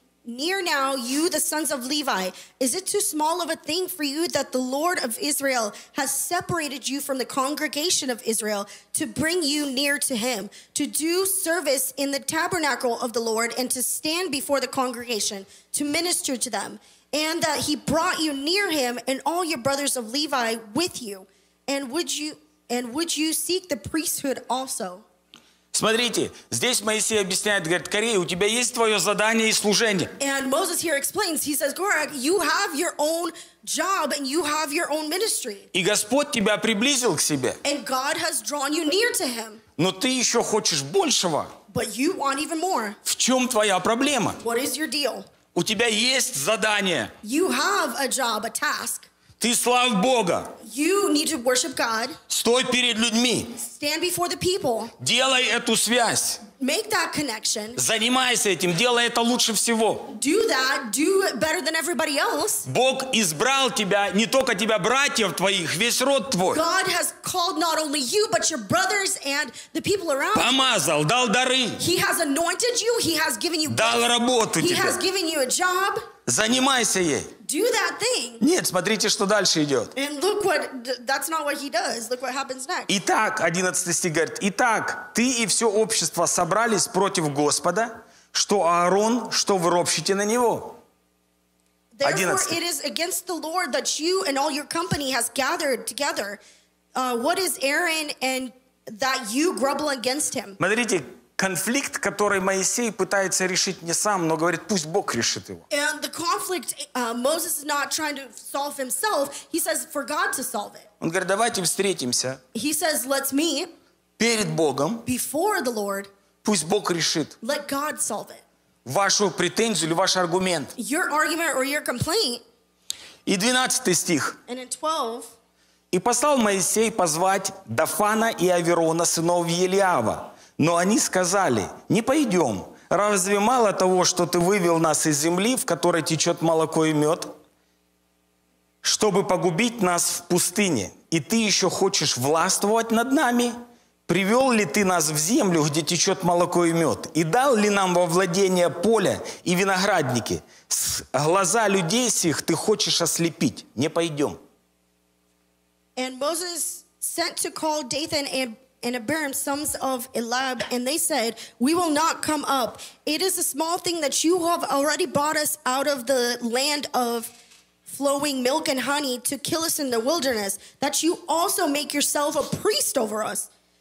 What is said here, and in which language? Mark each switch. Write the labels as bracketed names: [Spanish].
[English] Near now, you, the sons of Levi, is it too small of a thing for you that the Lord of Israel has separated you from the congregation of Israel to bring you near to him, to do service in the tabernacle of the Lord and to stand before the congregation to minister to them, and that he brought you near him and all your brothers of Levi with you? And would you seek the priesthood also? [Russian] Смотрите, здесь Моисей объясняет, говорит: Корей, у тебя есть твое задание и служение. [English] And Moses here explains, he says, Korah, you have your own job and you have your own ministry. [Russian] И Господь тебя приблизил к себе. [English] And God has drawn you near to him. [Russian] Но ты еще хочешь большего. [English] But you want even more. [Russian] В чем твоя проблема? [English] What is your deal? [Russian] У тебя есть задание. [English] You have a job, a task. [Russian] Ты славь Бога. [English] You need to worship God. [Russian] Стой перед людьми. [English] Stand before the people. [Russian] Делай эту связь. [English] Make that connection. [Russian] Занимайся этим, делай это лучше всего. [English] Do that, do it better than everybody else. [Russian] Бог избрал тебя, не только тебя, братьев твоих, весь род твой. [English] God has called not only you, but your brothers and the people around [Russian] you. Помазал, дал дары. [English] He has anointed you, he has given you. [Russian] Дал работу тебе. [English] He has given you a job. [Russian] Занимайся ей. [English] Do that thing. [Russian] Нет, смотрите, что дальше идет. [English] And look what, that's not what he does. Look what happens next. [Russian] Итак, 11 стих говорит, итак, ты и все общество собрались против Господа, что Аарон, что вы ропщите на него. 11. [English] Therefore, it is against the Lord that you and all your company has gathered together. What is Aaron and that you grumble against him? [Russian] Смотрите, конфликт, который Моисей пытается решить не сам, но говорит, пусть Бог решит его. [English] And the conflict, Moses is not trying to solve himself. He says for God to solve it. [Russian] Он говорит, давайте встретимся. [English] He says, let's meet. [Russian] Перед Богом. [English] Before the Lord. [Russian] Пусть Бог решит. [English] Let God solve it. [Russian] Вашу претензию или ваш аргумент. [English] Your argument or your complaint. [Russian] И 12 стих. [English] And in 12. [Russian] И послал Моисей позвать Дафана и Аверона, сынов Елиава. Но они сказали, не пойдем. Разве мало того, что ты вывел нас из земли, в которой течет молоко и мед, чтобы погубить нас в пустыне? И ты еще хочешь властвовать над нами? Привел ли ты нас в землю, где течет молоко и мед? И дал ли нам во владение поле и виноградники? С глаза людей сих ты хочешь ослепить. Не пойдем. [English] And Moses sent to call Dathan and Abiram, sons of Eliab, and they said, we will not come up. It is a small thing that you have already brought us out of the land of flowing milk and honey to kill us in the wilderness, that you also make yourself a priest over us.